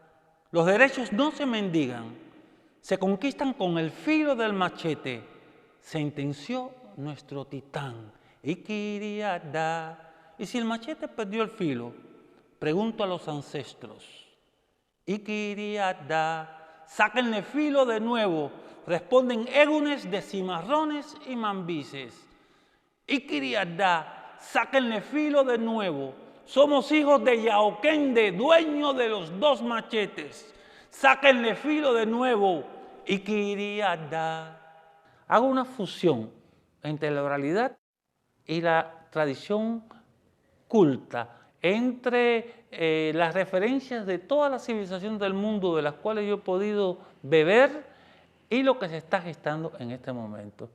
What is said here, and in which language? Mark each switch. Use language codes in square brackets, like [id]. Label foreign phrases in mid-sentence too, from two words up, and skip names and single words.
[es] Los derechos no se mendigan, se conquistan con el filo del machete, sentenció nuestro titán, ikiriada. Y si el machete perdió el filo, pregunto a los ancestros, ikiriada, sáquenle filo de nuevo, responden égunes de cimarrones y mambises. Ikiriada, sáquenle filo de nuevo, somos hijos de Yaoquende, dueño de los dos machetes. Sáquenle filo de nuevo, ikiriada. Hago una fusión entre la oralidad y la tradición culta, entre las referencias de todas las civilizaciones del mundo de las cuales yo he podido beber y lo que se está gestando en este momento.